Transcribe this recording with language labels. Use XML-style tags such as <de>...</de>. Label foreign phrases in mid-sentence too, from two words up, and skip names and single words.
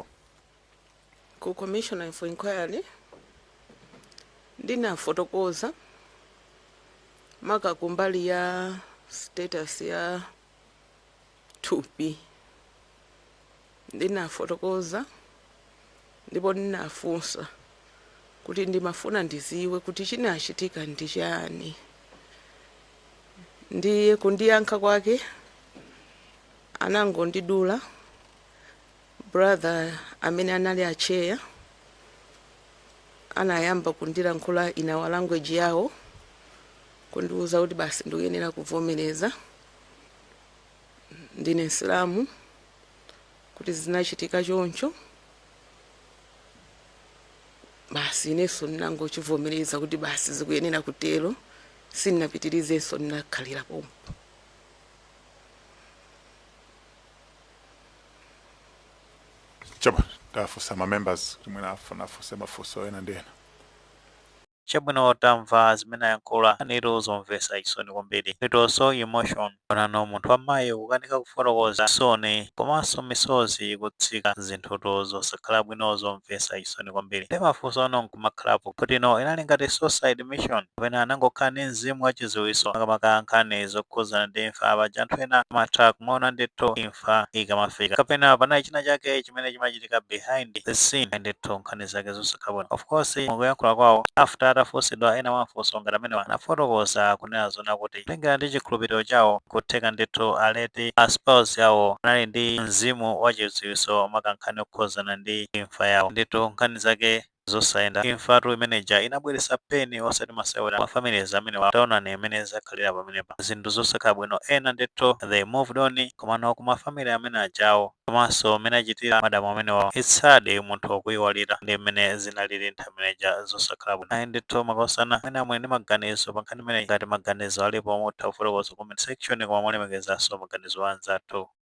<ny>Ku</ny> <en>commission of inquiry</en> <ny>ndinafotokoza maka kumbali ya status ya 2P ndinafotokoza ndipo ndinafunsa kuti ndimafuna ndiziwe kuti chinachitika ndi chani. Ndiye kundiyankha kwake anangondidula brother amene anali acheya anayamba kundilankhula</ny> <en>in our language</en> <ny>yawo kundiuza kuti basi ndikuyenera kuvomereza ndine Islamu kuti zinachitika choncho basi inenso ndinangochivomereza kuti basi zikuyenera kutero, sindinapitirizenso, ndinakhalira pompo. Chaba tafusa ma members kuti mwina afuna afuse mafunso ena ndi ena. Chabwino tamva zimene ayankhula anero zomvetsa chisoni kwambiri.</ny> <en>It was so emotion.</en> <ny>Onano munthu wamayi kukanika kufotokoza chisoni komanso misozi kutsika zinthuto zosakhala bwino zomvetsa chisoni kwambiri. Ndi mafunso ano nkumakhalapo kuti inali ngati</ny> <en>suicide mission</en> <ny>kapena anangokhala ndi mzimu wachiziwiso makamaka nkhani zokhuzana ndi imfa paja anthu ena amatha kumaona ndithu imfa ikamafika kapena panali china chake chimene chimachitika</ny> <en>behind the scene</en> <ny>ndithu nkhani zake zosakhala bwino.</ny> <en>Of course</en> <ny>mukuyankhula kwawo after atafunsidwa ena mafunso ngati amene anafotokoza kunena zona kuti kulingana ndi chikhulupiriro chawo kutheka ndithu aleti a spouse yawo anali ndi mzimu wachiziwiso makankhani okhuzana ndi imfa yawo ndithu nkhani zake zosayenda. Imfatu imeneja inabweretsa peni osati masewera mafamilies amene wataonani imene zakhalira pamenepa zinthu zosakhala bwino. Ena ndithu</ny> <en>they moved on</en> <ny>komano kumafamily amene ajawo komanso amene achitira madamu amenewa</ny> <en>it's sad</en> <ny>munthu wokuyiwalira ndi mmene zinalili nthawi imeneja zosakhala bwino. Ayi ndithu makosana amene amwe ndi maganizo pa nkhani imene ngati maganizo alipo mutha kufotokoza</ny> <en>comment section</en> <ny>koma mulemekezanso maganizo anzathu.</ny>